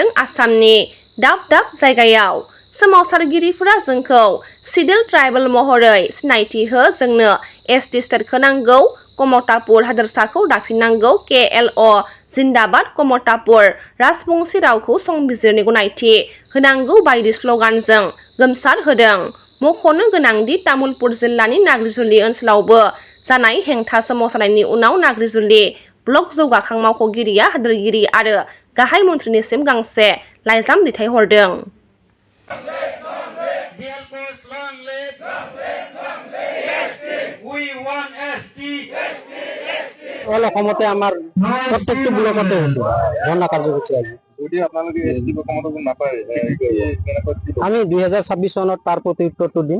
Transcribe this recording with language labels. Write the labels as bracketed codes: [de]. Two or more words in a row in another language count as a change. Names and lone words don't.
[brx] आसामनि दाब दाब जायगायाव सोमावसारगिरिफोरा जोंखौ [en] scheduled tribal [brx] महरै सिनायथि हो, जोंनो एसटि स्टेटखौ नांगौ, कमतापुर हादोरसाखौ दाफिननांगौ, केएलअ जिन्दाबाद, कमतापुर राजबंसि रावखौ संबिजिरनि गनायथि होनांगौ बायदि स्लगानजों गोमसार होदों। मख'नो गोनांदि तामुलपुर जिल्लानि नाग्रिजुलि ओनसोलावबो जानाय हेंथा सोमावसारनायनि उनाव नाग्रिजुलि ब्लक जौगाखां मावख'गिरिया हादोरगिरि आरो गाहाय मन्थ्रिनिसिम गांसे लाइजाम दैथायहरदों। [as] অসমতে আমাৰ প্ৰত্যেকটো ব্লকতে হৈছে ধৰ্ণা কাৰ্যসূচী আজি। আমি 2026 চনত তাৰ প্ৰতি উত্তৰটো দিম।